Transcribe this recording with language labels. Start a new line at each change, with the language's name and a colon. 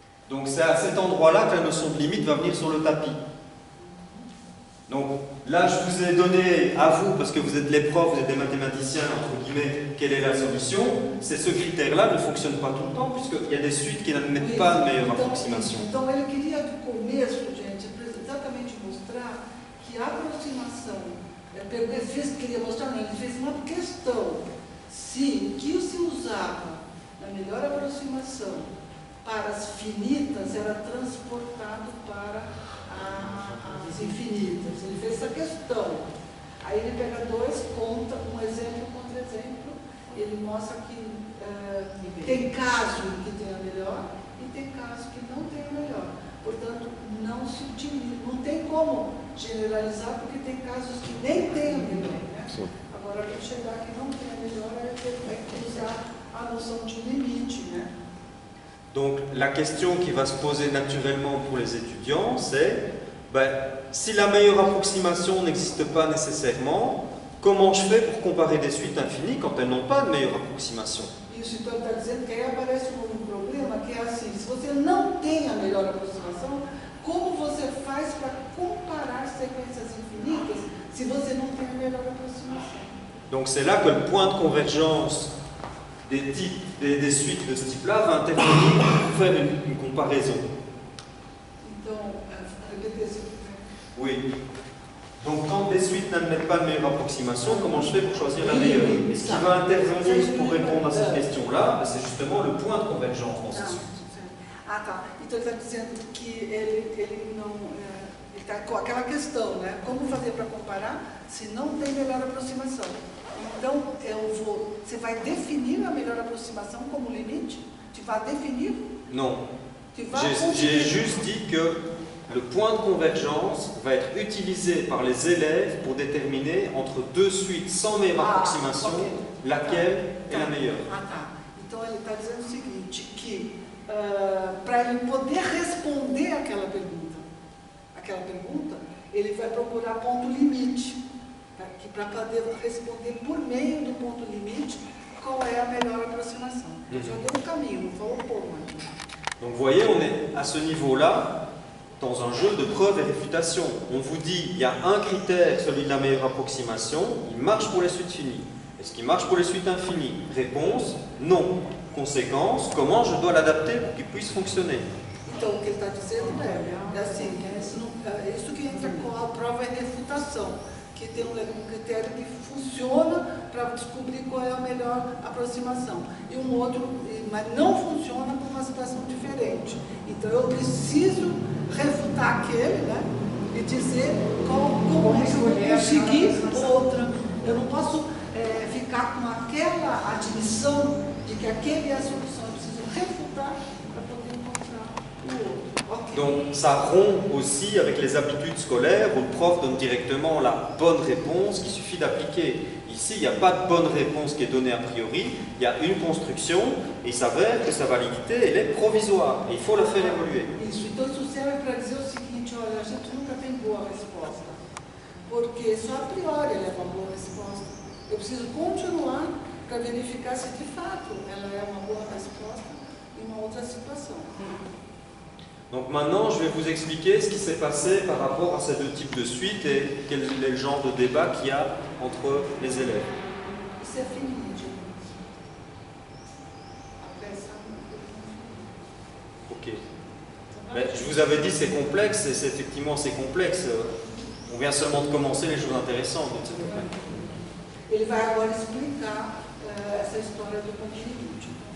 French: Donc c'est à cet endroit-là que la notion de limite va venir sur le tapis. Donc là, je vous ai donné à vous, parce que vous êtes les profs, vous êtes des mathématiciens, entre guillemets, quelle est la solution. C'est ce critère-là ne fonctionne pas tout le temps, puisqu'il y a des suites qui n'admettent pas de meilleure approximation.
Portuguese: Então, ele queria, do começo, gente, exatamente mostrar que a aproximação, queria mostrar, não, ele fez uma questão, se o que se usava na melhor aproximação para as finitas era transportado para as infinitas. Ele fez essa questão. Aí ele pega dois, conta um exemplo contra exemplo, ele mostra que tem caso que tem a melhor e tem caso que não tem a melhor. Portanto, não se utiliza, não tem como generalizar, porque tem casos que nem tem a melhor. Né? Agora, para chegar que não tem a melhor, vai usar a noção de limite. Né?
French: Donc la question qui va se poser naturellement pour les étudiants, c'est si la meilleure approximation n'existe pas nécessairement, comment je fais pour comparer des suites infinies quand elles n'ont pas de meilleure approximation?
Portuguese: Isso, então, está dizendo que aí aparece um problema que é assim, se você não tem a melhor aproximação, como você faz para comparar sequências infinitas se você não tem a melhor aproximação?
French: Donc c'est là que le point de convergence des suites de ce type-là va intervenir pour faire une comparaison.
Portuguese: Então,
French: répétez s'il vous plaît. Oui. Donc Donc quand des suites n'admettent pas de meilleure approximation, comment je fais pour choisir la meilleure? Et ce qui va intervenir pour répondre à cette question-là, c'est justement le point de convergence dans ces suites.
Portuguese: Ah, tá. Então ele está dizendo que ele não. Ele está com aquela questão, né? Como fazer para comparar se não tem melhor aproximação? Então, você vai definir a melhor aproximação como limite?
French: Tu vas définir? Non. Tu vas J'ai juste dit que le point de convergence va être utilisé par les élèves pour déterminer entre deux suites sans meilleure approximation, laquelle est la meilleure.
Portuguese: Ah, tá. Então ele está dizendo o seguinte, que para ele poder responder aquela pergunta, ele vai procurar ponto limite, que para poder responder por meio do ponto limite qual é a melhor aproximação. Já deu um caminho, não falou pouco ainda.
French: Donc vous voyez, on est à ce niveau-là dans un jeu de preuve et réfutation. On vous dit, il y a un critère, celui de la meilleure approximation, il marche pour les suites finies. Est-ce qu'il marche pour les suites infinies? Réponse, non. Conséquence, comment je dois l'adapter pour qu'il puisse fonctionner?
Portuguese: Então, o que ele está dizendo é assim, isso que entra com a prova e refutação, que tem um critério que funciona para descobrir qual é a melhor aproximação. E um outro, mas não funciona para uma situação diferente. Então, eu preciso refutar aquele, né? E dizer como é que eu vou conseguir outra. Eu não posso ficar com aquela admissão de que aquele é a solução. Eu preciso refutar para poder encontrar o outro. Okay.
French: Donc ça rompt aussi avec les aptitudes scolaires où le prof donne directement la bonne réponse qu'il suffit d'appliquer. Ici, il n'y a pas de bonne réponse qui est donnée a priori, il y a une construction et il s'avère que sa validité elle est provisoire et il faut la faire évoluer.
Portuguese: Isso, então isso serve para dizer o seguinte, olha, a gente nunca tem boa resposta, porque só a priori ela é uma boa resposta. Eu preciso continuar para verificar se de fato ela é uma boa resposta em uma outra situação.
French: Donc maintenant, je vais vous expliquer ce qui s'est passé par rapport à ces deux types de suites et quel est le genre de débat qu'il y a entre les élèves.
Portuguese: Isso é fini, gente.
French: Après ça, Ok. Mais je vous avais dit c'est complexe et effectivement c'est complexe. On vient seulement de commencer les choses intéressantes.
Portuguese: ele vai agora explicar essa história do ponto limite.